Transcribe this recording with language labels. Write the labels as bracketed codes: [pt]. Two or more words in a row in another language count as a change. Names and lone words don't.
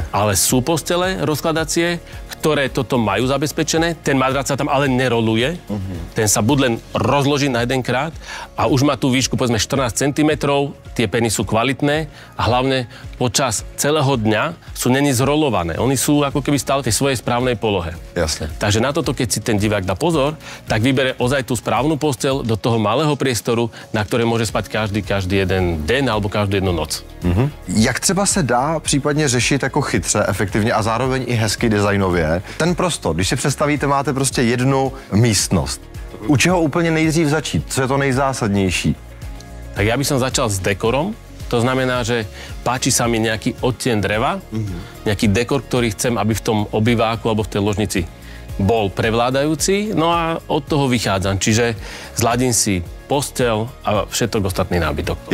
[sk] Ale sú postele rozkladacie, ktoré toto majú zabezpečené, ten madrac sa tam ale neroluje, ten sa buď len rozloží na jedenkrát a už má tú výšku povedzme 14 cm, tie peny sú kvalitné a hlavne počas celého dňa sú není zrolované. Oni sú ako keby stále v tej svojej správnej polohe. Jasne. Takže na toto, keď si ten divák dá pozor, tak vybere ozaj tú správnu posteľ do toho malého priestoru, na ktoré môže spať každý jeden den alebo každú jednu noc. [cs] Jak třeba se dá případně řešit jako chytře, efektivně a zároveň i hezky designově ten prostor? Když si představíte, máte prostě jednu místnost. U čeho úplně nejdřív začít? Co je to nejzásadnější? [sk] Tak ja by som začal s dekorom. To znamená, že páči sa mi nejaký odtieň dreva, nejaký dekor, ktorý chcem, aby v tom obýváku alebo v tej ložnici bol prevládajúci. No a od toho vychádzam. Čiže zladím si posteľ a všetok ostatný nábytok.